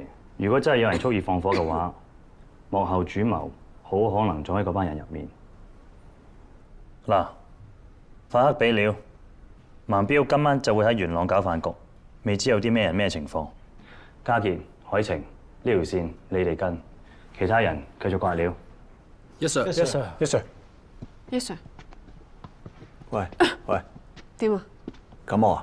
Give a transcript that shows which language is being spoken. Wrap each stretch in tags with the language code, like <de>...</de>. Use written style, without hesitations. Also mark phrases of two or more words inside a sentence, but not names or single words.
<yue>如果真係有人蓄意放火嘅話，幕後主謀好可能仲喺嗰班人入面。嗱，發黑俾料，盲標今晚就會喺元朗搞飯局，未知有啲咩人咩情況。家傑、海晴呢條線你哋跟，其他人繼續掛料。</yue> <en>Yes sir. Yes sir. Yes sir. Yes sir。</en> <yue>喂喂，點啊？感冒啊？</yue>